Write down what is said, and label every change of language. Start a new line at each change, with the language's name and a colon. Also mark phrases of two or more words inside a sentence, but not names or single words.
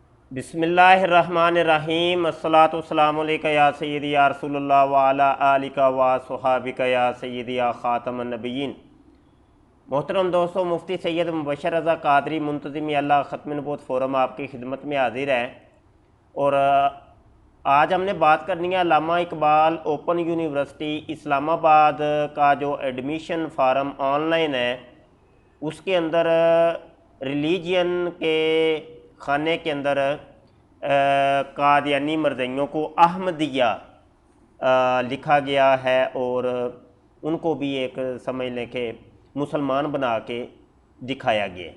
Arabic: بسم الله الرحمن الرحيم الصلاة والسلام عليك يا سيدي يا رسول الله وعلى آلك وأصحابك يا سيدي يا خاتم النبيين.
Urdu: محترم دوستو، مفتی سید مبشر رضا قادری منتظم اللہ ختم نبوت فورم آپ کی خدمت میں حاضر ہے. اور آج ہم نے بات کرنی ہے علامہ اقبال اوپن یونیورسٹی اسلام آباد کا جو
English: admission form
Urdu: آن لائن ہے اس کے اندر ریلیجن کے خانے کے اندر قادیانی مرزئیوں کو احمدیہ لکھا گیا ہے اور ان کو بھی ایک سمجھ لیں کہ مسلمان بنا کے دکھایا گیا.